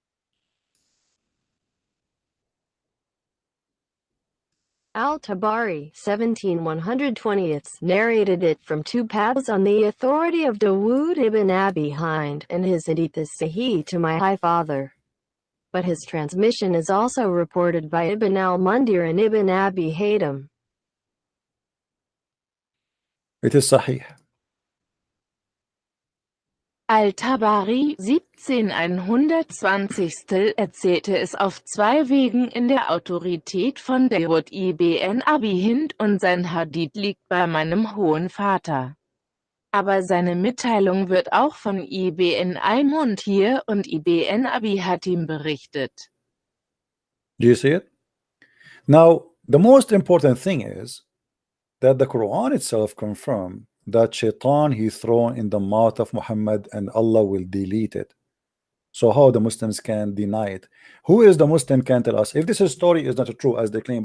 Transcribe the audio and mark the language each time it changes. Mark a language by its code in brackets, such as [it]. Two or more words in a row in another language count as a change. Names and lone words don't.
[en] Al-Tabari 17:120 narrated it from 2 paths on the authority of Dawood ibn Abi Hind, and his hadith is sahih to my high father. But his transmission is also reported by Ibn al-Mundir and Ibn Abi Haytham. It is sahih. [de] Al-Tabari 17/120 erzählte es auf zwei Wegen in der Autorität von Dawud ibn Abi Hind und sein Hadith liegt bei meinem Hohen Vater. Aber seine Mitteilung wird auch von ibn al-Mundhir und ibn Abi Hatim berichtet. [en] Do you see it? Now, the most important thing is that the Quran itself confirmed that Shaitan he thrown in the mouth of Muhammad and Allah will delete it. So how the Muslims can deny it? Who is the Muslim can tell us if this story is not true as they claim?